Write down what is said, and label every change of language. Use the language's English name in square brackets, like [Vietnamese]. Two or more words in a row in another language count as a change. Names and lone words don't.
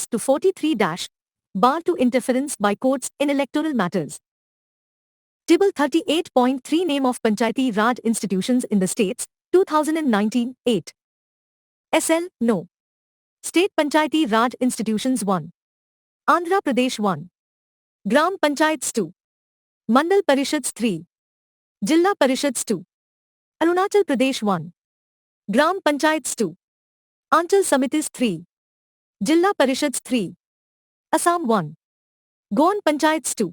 [English] 243-Bar to interference by courts in electoral matters. Table 38.3 Name of Panchayati Raj institutions in the states, 2019, 8. SL, No. State Panchayati Raj institutions 1. Andhra Pradesh 1. Gram Panchayats 2. Mandal Parishads 3. Jilla Parishads 2. Arunachal Pradesh 1. Gram Panchayats 2. Anchal Samitis 3. Jilla Parishads 3. Assam 1. Goan Panchayats 2.